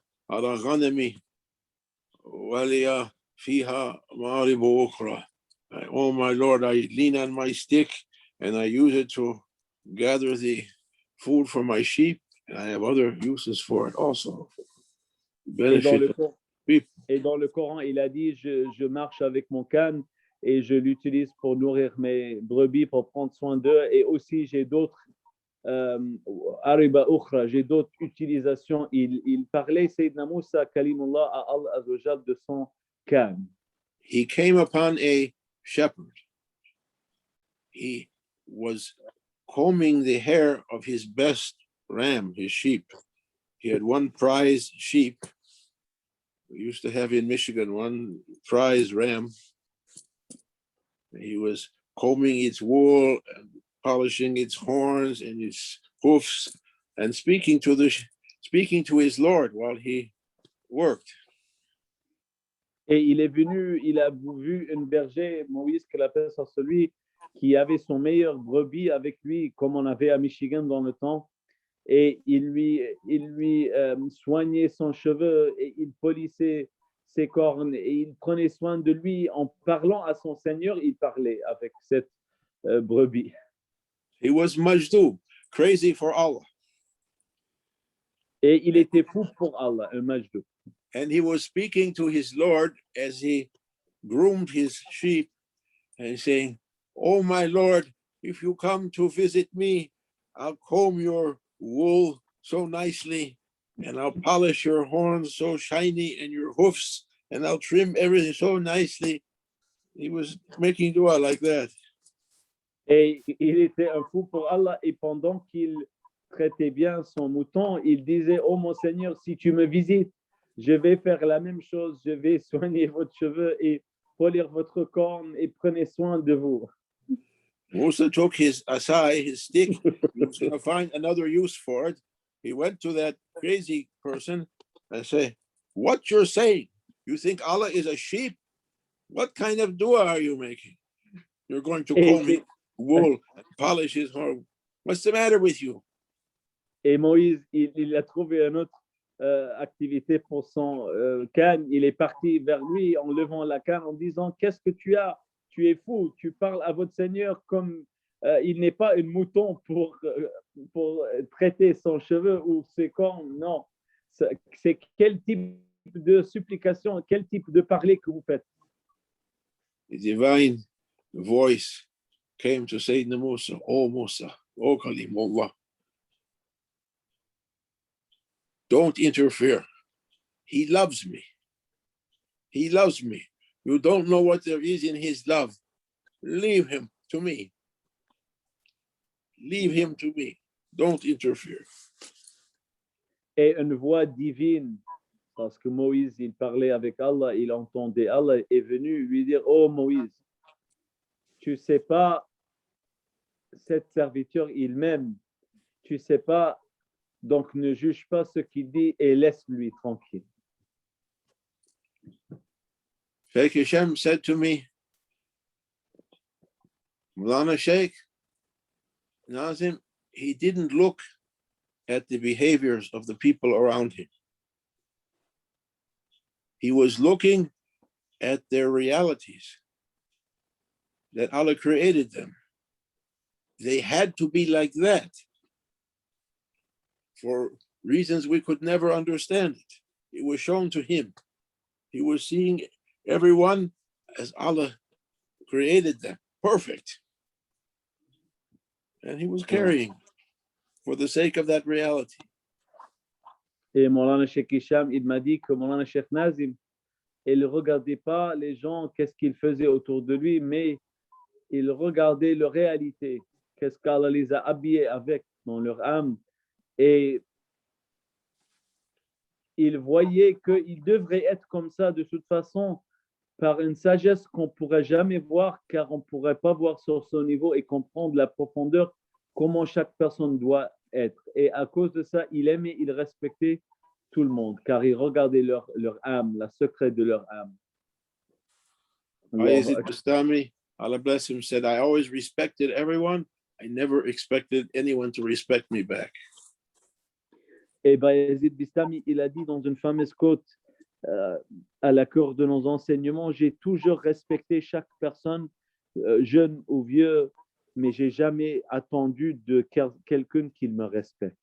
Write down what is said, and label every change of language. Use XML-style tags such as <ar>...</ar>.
<ar>على غنمي ولي فيها مآرب أخرى.</ar> <en>Oh my Lord, I lean on my stick and I use it to gather the food for my sheep, and I have other uses for it also.</en> <fr>Et dans,</fr> <en>Benefit</en> <fr>le,</fr> <en>of</en> <fr>Cor-</fr> <en>people.</en> <fr>et dans le Coran, il a dit, je marche avec mon canne et je l'utilise pour nourrir mes brebis, pour prendre soin d'eux. Et aussi, j'ai d'autres</fr> <ar>ariba ukhra,</ar> <fr>j'ai d'autres utilisations. Il parlait, Sayyidina Moussa, Kalimullah, à Allah Azzawajal de son canne.</fr> <en>He came upon a shepherd. He was combing the hair of his best ram, his sheep. He had one prize sheep. We used to have in Michigan one prize ram. He was combing its wool and polishing its horns and its hoofs and speaking to his Lord while he worked.</en> <fr>Et il est venu, il a vu une berger, Moïse, que la paix soit sur lui, qui avait son meilleur brebis avec lui, comme on avait à Michigan dans le temps. Et il lui soignait son cheveu et il polissait ses cornes et il prenait soin de lui en parlant à son Seigneur. Il parlait avec cette brebis.</fr> <en>He was Majdu, crazy for Allah.</en> <fr>Et il était fou pour Allah, un majdou.</fr> <en>And he was speaking to his Lord as he groomed his sheep and saying, "Oh, my Lord, if you come to visit me, I'll comb your wool so nicely, and I'll polish your horns so shiny and your hoofs, and I'll trim everything so nicely." He was making dua like that.</en> <fr>Et il était un fou pour Allah et pendant qu'il traitait bien son mouton, il disait, oh mon Seigneur, si tu me visites, je vais faire la même chose, je vais soigner votre cheveu et polir votre corne et prenez soin de vous.</fr> <en>Musa took his asai, his stick. He was going to find another use for it. He went to that crazy person and said, "What you're saying? You think Allah is a sheep? What kind of dua are you making? You're going to comb his wool and polish his horn. What's the matter with you?"</en> <fr>Et Moïse, il a trouvé une autre activité pour son canne. Il est parti vers lui en levant la canne en disant, qu'est-ce que tu as? Tu es fou, tu parles à votre Seigneur comme il n'est pas un mouton pour traiter son cheveu ou ses cornes. Non, c'est quel type de supplication, quel type de parler que vous faites?</fr> <en>The divine voice came to Sayyidina Musa, "Oh Musa, oh Kalimullah, don't interfere. He loves me. He loves me. You don't know what there is in his love. Leave him to me. Leave him to me. Don't interfere."</en> <fr>Et une voix divine, parce que Moïse, il parlait avec Allah, il entendait Allah, est venu lui dire, oh Moïse, tu sais pas, cette serviteur, il m'aime, tu sais pas, donc ne juge pas ce qu'il dit et laisse-lui tranquille.</fr> <en>Sheikh Hashem said to me, Mulana Sheikh Nazim, he didn't look at the behaviors of the people around him. He was looking at their realities, that Allah created them. They had to be like that for reasons we could never understand it. It was shown to him. He was seeing everyone as Allah created them, perfect. And he was carrying for the sake of that reality.</en> <fr>Et Moulana Sheikh Hicham, il m'a dit que Moulana Sheikh Nazim, il ne regardait pas les gens, qu'est-ce qu'ils faisaient autour de lui, mais il regardait leur réalité, qu'est-ce qu'Allah les a habillés avec dans leur âme. Et il voyait qu'il devrait être comme ça de toute façon, par une sagesse qu'on ne pourrait jamais voir, car on ne pourrait pas voir sur son niveau et comprendre la profondeur, comment chaque personne doit être. Et à cause de ça, il aimait, il respectait tout le monde, car il regardait leur âme, la secret de leur âme.</fr> <en>Bayezid Bastami, Allah bless him, said, "I always respected everyone. I never expected anyone to respect me back."</en> <fr>Et Bayezid Bistami, il a dit dans une fameuse quote à la cour de nos enseignements, j'ai toujours respecté chaque personne, jeune ou vieux, mais j'ai jamais attendu de quelqu'un qu'il me respecte.</fr>